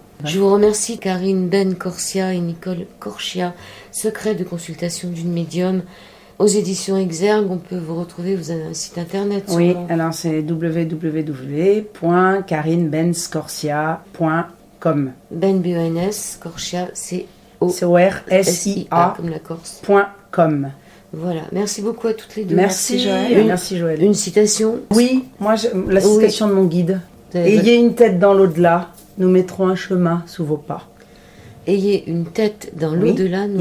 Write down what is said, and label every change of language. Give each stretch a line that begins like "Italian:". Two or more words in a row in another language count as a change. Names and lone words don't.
French: Je vous remercie Karine Ben Corsia et Nicole Corchia, secret de consultation d'une médium. Aux éditions Exergue, on peut vous retrouver, vous avez un site internet. Oui, sûrement. alors c'est www.karinebenscorsia.com. Ben B-E-N-S, Corchia, C-O-R-S-I-A, C-O-R-S-I-A. comme la Corse. .com. Voilà, merci beaucoup à toutes les deux. Merci Joël. Merci Joël. Une citation. Oui, moi la citation de mon guide. Ayez une tête dans l'au-delà, nous mettrons un chemin sous vos pas. Ayez une tête dans Oui, l'au-delà, nous